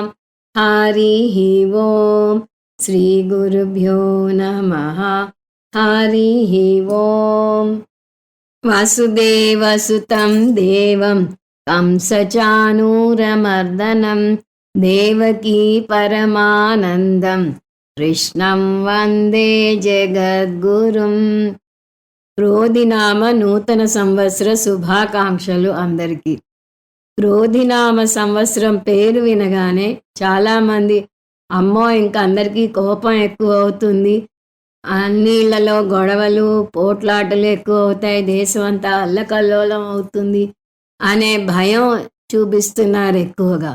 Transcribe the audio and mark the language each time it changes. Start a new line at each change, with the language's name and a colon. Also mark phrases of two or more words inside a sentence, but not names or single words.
Sanskrit: हरिः ओम् श्रीगुरुभ्यो नमः। हरिः ओम्। वसुदेवसुतं देवं कंसचाणूरमर्दनं देवकी परमानन्दं कृष्णं వందే జగద్గురుం.
Telugu: క్రోధినామ నూతన సంవత్సర శుభాకాంక్షలు అందరికీ. క్రోధినామ సంవత్సరం పేరు వినగానే చాలామంది అమ్మో ఇంకా అందరికీ కోపం ఎక్కువ అవుతుంది, అన్నిళ్లలో గొడవలు పోట్లాటలు ఎక్కువ అవుతాయి, దేశం అంతా అల్లకల్లోలం అవుతుంది అనే భయం చూపిస్తున్నారు ఎక్కువగా.